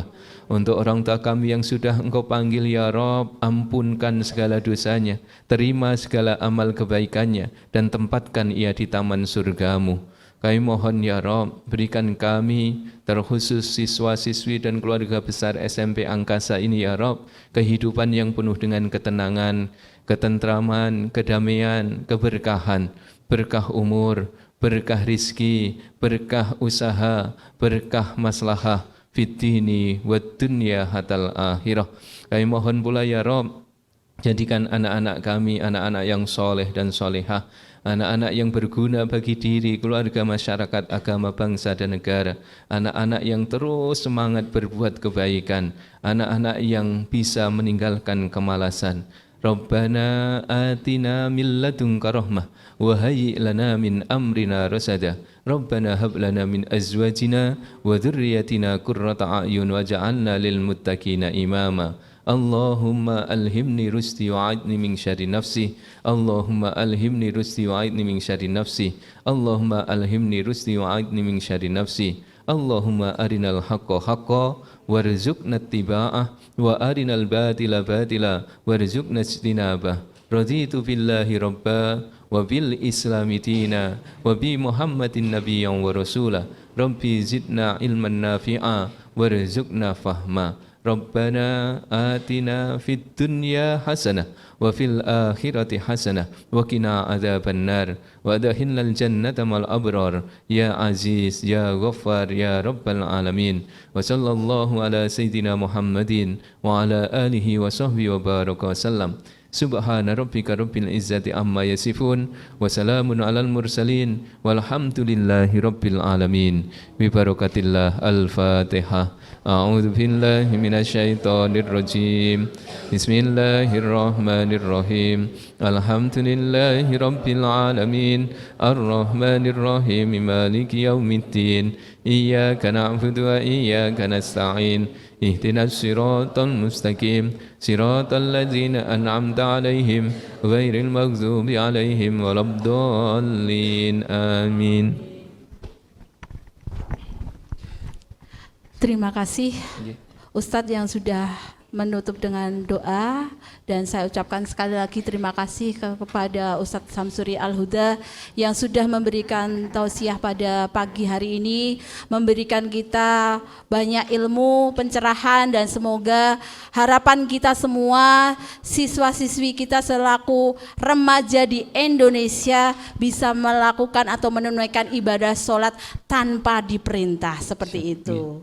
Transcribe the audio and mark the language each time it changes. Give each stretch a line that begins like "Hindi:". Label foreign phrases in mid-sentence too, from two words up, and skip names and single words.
Indonesian: Untuk orang tua kami yang sudah Engkau panggil
Arabic: يا رب,
Indonesian: ampunkan segala dosanya, terima segala amal kebaikannya, dan tempatkan ia di taman surgamu. Kami mohon
Arabic: يا رب,
Indonesian: berikan kami, terkhusus siswa-siswi dan keluarga besar SMP Angkasa ini
Arabic: يا رب,
Indonesian: kehidupan yang penuh dengan ketenangan, ketentraman, kedamaian, keberkahan, berkah umur, berkah rizki, berkah usaha, berkah maslahah,
Arabic: في الدين والدنيا حتى الآخرة.
Indonesian: Kami mohon pula
Arabic: يا رب,
Indonesian: jadikan anak-anak kami anak-anak yang soleh dan solehah, anak-anak yang berguna bagi diri, keluarga, masyarakat, agama, bangsa dan negara, anak-anak yang terus semangat berbuat kebaikan, anak-anak yang bisa meninggalkan kemalasan.
Arabic: ربنا آتنا من لدنك رحمة وهيئ لنا من أمرنا رشدا. ربنا هب لنا من أزواجنا وذرياتنا قرة أعين واجعلنا للمتقين إماما. اللهم ألهمني رشدي وأعذني من شر نفسي. اللهم ألهمني رشدي وأعذني من شر نفسي. اللهم ألهمني رشدي وأعذني من شر نفسي. اللهم أرنا الحق حقا وارزقنا اتباعه وأرنا الباطل باطلا وارزقنا اجتنابه. رضيت بالله ربا وبالإسلام دينا وبمحمد نبيا ورسولا. رب زدنا علما نافعا وارزقنا فهما. ربنا آتنا في الدنيا حسنة وفي الآخرة حسنة وقنا عذاب النار وأدخلنا الجنة مع الأبرار يا عزيز يا غفار يا رب العالمين. وصلى الله على سيدنا محمد وعلى آله وصحبه وبارك وسلم. سبحان ربك رب العزة عما يصفون وسلام على المرسلين والحمد لله رب العالمين. ببركة الله. الفاتحة. أعوذ بالله من الشيطان الرجيم. بسم الله الرحمن الرحيم. الحمد لله رب العالمين. الرحمن الرحيم. مالك يوم الدين. إياك نعبد وإياك نستعين. اهدنا الصراط المستقيم، صراط الذين أنعمت عليهم غير المغضوب عليهم ولا الضالين. Amin.
Indonesian: Terima kasih Ustadz yang sudah menutup dengan doa, dan saya ucapkan sekali lagi terima kasih kepada Ustadz Samsuri Al-Huda yang sudah memberikan tausiah pada pagi hari ini, memberikan kita banyak ilmu, pencerahan, dan semoga harapan kita semua, siswa-siswi kita selaku remaja di Indonesia bisa melakukan atau menunaikan ibadah sholat tanpa diperintah seperti itu.